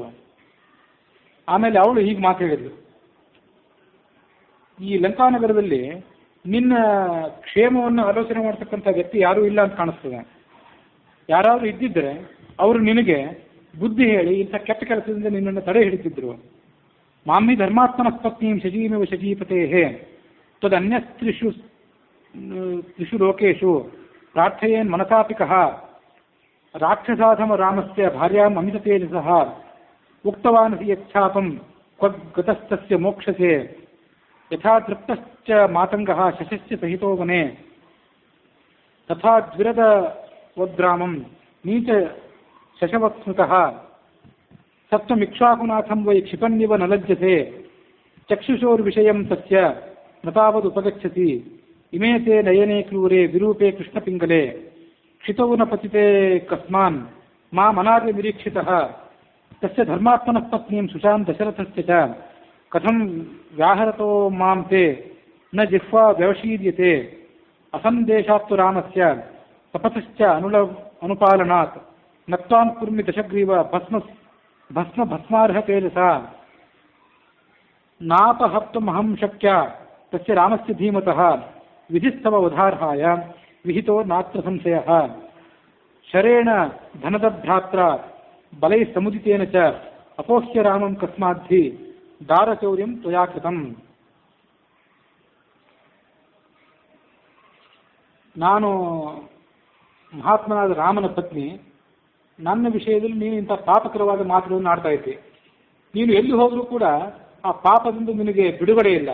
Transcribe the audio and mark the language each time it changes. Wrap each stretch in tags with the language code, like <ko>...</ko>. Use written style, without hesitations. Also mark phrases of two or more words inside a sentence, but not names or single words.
<kn>ಆಮೇಲೆ ಅವಳು ಹೀಗೆ ಮಾತು ಹೇಳಿದ್ಳು, ಈ ಲಂಕಾನಗರದಲ್ಲಿ ನಿನ್ನ ಕ್ಷೇಮವನ್ನು ಆಲೋಚನೆ ಮಾಡ್ತಕ್ಕಂಥ ವ್ಯಕ್ತಿ ಯಾರೂ ಇಲ್ಲ ಅಂತ ಕಾಣಿಸ್ತದೆ. ಯಾರಾದರೂ ಇದ್ದಿದ್ದರೆ ಅವರು ನಿನಗೆ ಬುದ್ಧಿ ಹೇಳಿ ಇಂಥ ಕೆಟ್ಟ ಕೆಲಸದಿಂದ ನಿನ್ನನ್ನು ತಡೆ ಹಿಡಿತಿದ್ರು.</kn> <sa>ಮಾಮಿ ಧರ್ಮಾತ್ಮನ ಪತ್ನೀಂ ಶಚೀಮೇವ ಶಚೀಪತೆ ತದನ್ಯಸ್ತ್ರಿಷು ತ್ರಿಷು ಲೋಕೇಶು ಪ್ರಾರ್ಥಯೇನ್ ಮನಸಾಪಿಕಃ ರಾಕ್ಷಸಾಧಮ ರಾಮಸ್ಯ ಭಾರ್ಯಾಂ ಅಮಿತ ತೇಜಸಃ ಉಕ್ತವಾನ್ ಯಚ್ಛಾಪಂ ಕ್ವಗತಸ್ತಸ್ಯ ಮೋಕ್ಷಸೆ ಯಥಾ ತೃಪ್ತಶ್ಚ ಮಾತಂಗಃ ಶಶಸ್ಯ ಸಹಿತೋ ವನೆ ತಥಾ ದ್ವಿರದ ವದ್ರಾಮಂ ನೀಚ ಶಶವತ್ಸ್ಮೃತಃ ಸಪ್ತಮಿಕ್ಷ್ವಾಕುನಾಥಂ ವೈ ಕ್ಷಿಪನ್ನಿವ ನ ಲಜ್ಜತೆ ಚಕ್ಷುಷೋರ್ವಿಷಯಂ ತಸ್ಯ ನ ತಾವದುಪಗಚ್ಚತಿ ಇಮೇ ತೇ ನಯನೆ ಕ್ರೂರೆ ವಿರೂಪೆ ಕೃಷ್ಣಪಿಂಗಲೆ ಕ್ಷಿತೌ ನ ಪತಿತೆ ಕಸ್ಮಾನ್ ಮಾಮನಾರ್ಯ ನಿರೀಕ್ಷಿತಃ ತಸ್ಯ ಧರ್ಮಾತ್ಮನಃ ಪತ್ನೀಂ ಸುಶಾಂ ದಶರಥಸ್ಯ ಚ ಕಥಂ ವ್ಯಾಹರತೋ ಮಾಂ ತೇ ನ ಜಿಹ್ವಾ ವ್ಯವಶೀರ್ಯತೆ ಅಸಂದೇಶಾತ್ತು ರಾಮಸ್ಯ ತಪಸಶ್ಚ ಅನುಪಾಲನಾತ್ ನತ್ವಾಂ ಕುರ್ಮಿ ದಶಗ್ರೀವ ಭಸ್ಮಾರ್ಹ ತೇಜಸ ನಾಪಹಪ್ತುಮಹಂ ಶಕ್ಯ ತಸ್ಯ ರಾಮಸ್ಯ ಧೀಮತಃ ವಿಧಿಸ್ತವ ಉದಾರ್ಹಾಯ ವಿಹಿತೋ ನಾತ್ರ ಸಂಶಯಃ ಶರೇಣ ಧನದಭ್ರಾತ್ರ ಬಲೈ ಸಮುದಿತೇನ ಚ ಅಪೋಹ್ಯ ರಾಮಂ ಕಸ್ಮಾದ್ಧಿ ದಾರಚೌರ್ಯಂ ತ್ವಯಾ ಕೃತಂ.</sa> <kn>ನಾನು ಮಹಾತ್ಮನಾದ ರಾಮನ ಪತ್ನಿ, ನನ್ನ ವಿಷಯದಲ್ಲಿ ನೀನು ಇಂಥ ಪಾಪಕರವಾದ ಮಾತುಗಳನ್ನು ಆಡ್ತಾ ಇದ್ದೆ. ನೀನು ಎಲ್ಲಿ ಹೋದರೂ ಕೂಡ ಆ ಪಾಪದಿಂದ ನಿನಗೆ ಬಿಡುಗಡೆ ಇಲ್ಲ.</kn>